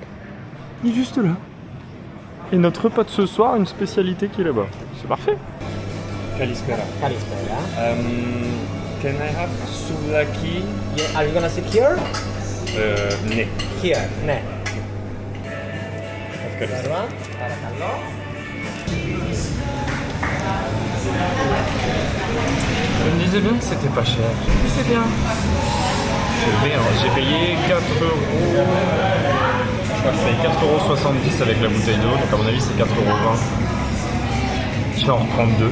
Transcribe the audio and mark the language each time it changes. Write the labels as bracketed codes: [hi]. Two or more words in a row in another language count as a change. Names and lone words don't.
[fr] Et notre repas de ce soir, une spécialité qui est là-bas. C'est parfait. [el] Kalispera. Καλησπέρα. [en] Can I have souvlaki? Yeah, are you gonna sit here? [el] Ναι. [en] Here, ναι. [el] Ευχαριστώ. Εδώ, παρακαλώ. [fr] Je me disais bien que c'était pas cher. C'est bien. J'ai payé 4 euros. Je crois que je paye 4,70 € avec la bouteille d'eau. Donc à mon avis c'est 4,20 €. Je vais en reprendre 2.